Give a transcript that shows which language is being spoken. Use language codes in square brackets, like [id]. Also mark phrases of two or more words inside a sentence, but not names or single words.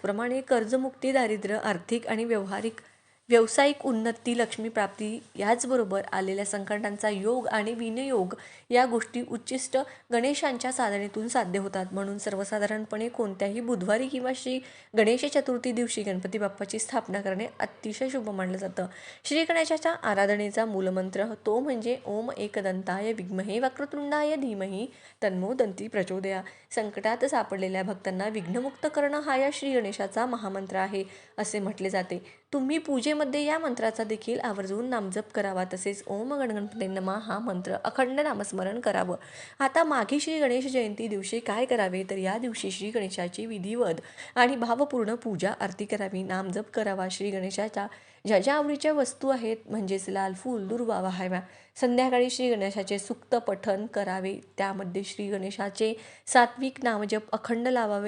[mr] त्याचप्रमाणे कर्जमुक्ती, दारिद्र्य, आर्थिक आणि व्यावहारिक व्यावसायिक उन्नती, लक्ष्मीप्राप्ती याचबरोबर आलेल्या संकटांचा योग आणि विनियोग या गोष्टी उच्चिष्ट गणेशांच्या साधनेतून साध्य होतात. म्हणून सर्वसाधारणपणे कोणत्याही बुधवारी किंवा श्री गणेश चतुर्थी दिवशी गणपती बाप्पाची स्थापना करणे अतिशय शुभ मानलं जातं. श्री गणेशाच्या आराधनेचा मूलमंत्र तो म्हणजे [sa] ओम एकदंताय विद्महे वक्रतुंडाय धीमहि तन्नो दंती प्रचोदया. [mr] संकटात सापडलेल्या भक्तांना विघ्नमुक्त करणं हा या श्री गणेशाचा महामंत्र आहे असे म्हटले जाते. तुम्ही पूजेमध्ये या मंत्राचा देखील आवर्जून नामजप करावा. तसेच [sa] ओम गणगणपते नमः [mr] हा मंत्र अखंड नामस्मरण करावं. आता माघी श्री गणेश जयंती दिवशी काय करावे, तर या दिवशी श्री गणेशाची विधिवत आणि भावपूर्ण पूजा आरती करावी, नामजप करावा. श्री गणेशाच्या ज्या ज्या आवडीच्या वस्तू आहेत म्हणजेच लाल फूल दुर्वा वाहाव्या. संध्याकाळी श्री गणेशाचे सुक्त पठण करावे. त्यामध्ये श्री गणेशाचे सात्विक नामजप अखंड लावावे.